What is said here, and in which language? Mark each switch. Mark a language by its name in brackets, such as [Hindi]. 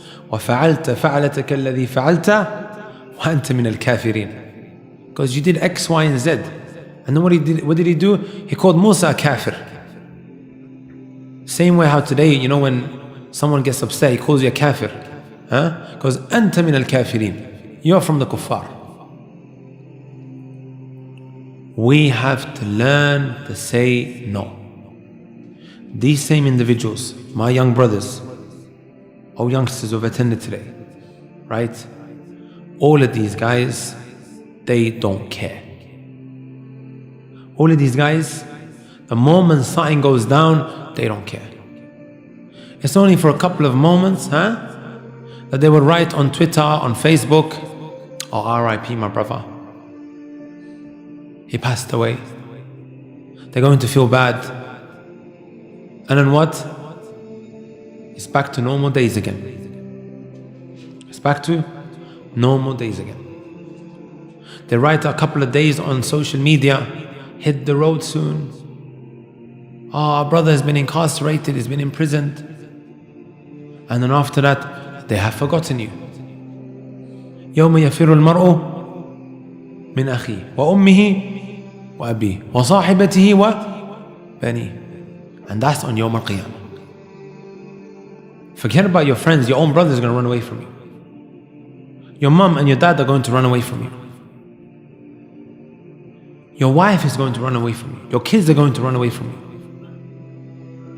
[Arabic] وَفَعَلْتَ فَعَلَتَكَ الَّذِي فَعَلْتَ وَأَنْتَ مِنَ الْكَافِرِينَ. [English] Because you did X, Y, and Z. And then what did he do? He called Musa a kafir. Same way how today, when someone gets upset, he calls you a kafir. Because [Arabic] أَنْتَ مِنَ الْكَافِرِينَ. [English] You are from the kuffar. We have to learn to say no. These same individuals, my young brothers, or youngsters who have attended today, right? All of these guys, they don't care. All of these guys, the moment something goes down, they don't care. It's only for a couple of moments, that they will write on Twitter, on Facebook, oh, RIP my brother, he passed away. They're going to feel bad. And then what? It's back to normal days again. It's back to normal days again. They write a couple of days on social media, hit the road soon. Oh, our brother has been incarcerated, he's been imprisoned. And then after that, they have forgotten you. [Arabic] يوم يفر المرء من أخيه وأمه وأبيه وصاحبته وبنيه. [English] And that's on [Arabic] يوم القيامة. [English] Forget about your friends, your own brother is going to run away from you. Your mom and your dad are going to run away from you. Your wife is going to run away from you. Your kids are going to run away from you.